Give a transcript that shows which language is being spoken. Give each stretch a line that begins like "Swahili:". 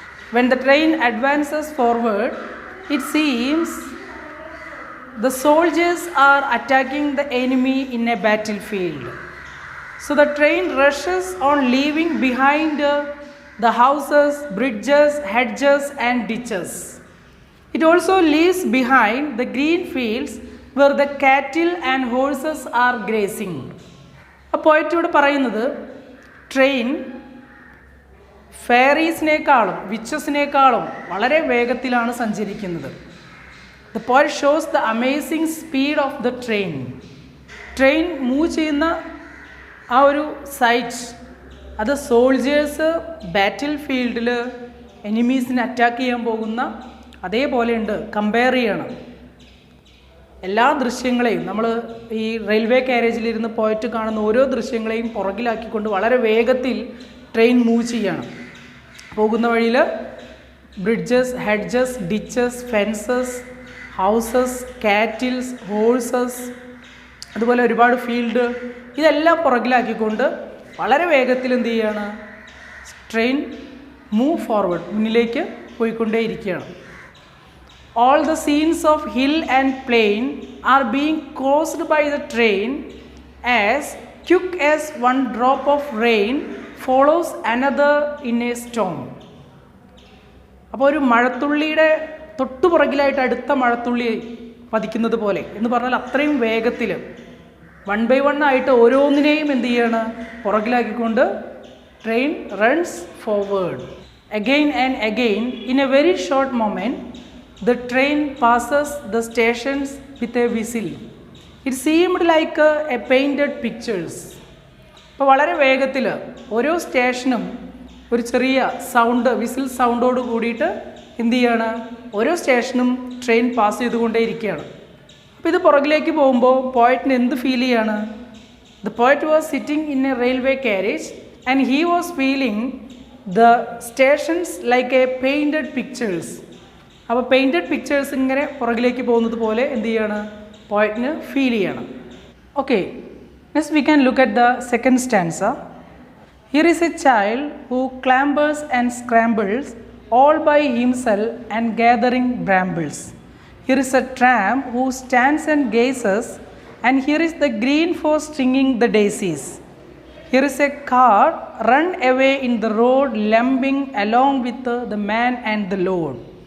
English: When the train advances forward, it seems the soldiers are attacking the enemy in a battlefield. So the train rushes on, leaving behind the houses, bridges, hedges and ditches. It also leaves behind the green fields where the cattle and horses are grazing. A poet
Malayalam: ഇവിടെ പറയുന്നത് train ഫെയറീസിനേക്കാളും വിച്ചസിനേക്കാളും വളരെ വേഗത്തിലാണ് സഞ്ചരിക്കുന്നത്.
English: The poet shows the amazing speed of the train.
Malayalam: Train move ചെയ്യുന്ന ആ ഒരു site, അത് soldiers ബാറ്റിൽ ഫീൽഡിൽ എനിമീസിനെ അറ്റാക്ക് ചെയ്യാൻ പോകുന്ന അതേപോലെയുണ്ട്. കമ്പയർ ചെയ്യണം എല്ലാ ദൃശ്യങ്ങളെയും. നമ്മൾ ഈ റെയിൽവേ കാരേജിലിരുന്ന് പോയിട്ട് കാണുന്ന ഓരോ ദൃശ്യങ്ങളെയും പുറകിലാക്കിക്കൊണ്ട് വളരെ വേഗത്തിൽ ട്രെയിൻ മൂവ് ചെയ്യണം. പോകുന്ന വഴിയിൽ bridges, hedges, ditches, fences, houses, cattles, horses, അതുപോലെ ഒരുപാട് ഫീൽഡ്, ഇതെല്ലാം പുറകിലാക്കിക്കൊണ്ട് വളരെ വേഗത്തിൽ എന്ത് ചെയ്യുകയാണ്,
English: train move forward,
Malayalam: മുന്നിലേക്ക് പോയിക്കൊണ്ടേയിരിക്കുകയാണ്.
English: All the scenes of hill and plain are being crossed by the train as quick as one drop of rain follows another in a storm.
Malayalam: അപ്പോൾ ഒരു മഴത്തുള്ളിയുടെ തൊട്ടുപുറകിലായിട്ട് അടുത്ത മഴത്തുള്ളി പതിക്കുന്നത് പോലെ എന്ന് പറഞ്ഞാൽ അത്രയും വേഗത്തിൽ
English: one by one
Malayalam: ആയിട്ട് ഓരോന്നിനെയും എന്ത് ചെയ്യാണ്, പുറകിലാക്കിക്കൊണ്ട്
English: Train runs forward. again and again, in a very short moment, the train passes the stations with a whistle. It seemed like a painted pictures.
Malayalam: അപ്പോൾ വളരെ വേഗത്തിൽ ഓരോ സ്റ്റേഷനും ഒരു ചെറിയ സൗണ്ട് വിസിൽ സൗണ്ടോട് കൂടിയിട്ട് എന്ത് ചെയ്യാണ്, ഓരോ സ്റ്റേഷനും ട്രെയിൻ പാസ് ചെയ്തുകൊണ്ടേ ഇരിക്കുകയാണ്. അപ്പോൾ ഇത് പുറകിലേക്ക് പോകുമ്പോൾ പോയറ്റിന് എന്ത് ഫീൽ ചെയ്യാണ്?
English: The poet was sitting in a railway carriage and he was feeling the stations like a painted pictures.
Malayalam: അപ്പോൾ പെയിൻറ്റഡ് പിക്ചേഴ്സ് ഇങ്ങനെ പുറകിലേക്ക് പോകുന്നത് പോലെ എന്ത് ചെയ്യാണ്, പോയറ്റിന് ഫീൽ ചെയ്യണം.
English: Okay, next we can look at the second stanza. Here is a child who clambers and scrambles all by himself and gathering brambles. Here is a tramp who stands and gazes, and here is the green forest stringing the daisies. Here is a cart run away in the road, lumbering along with the man and the load.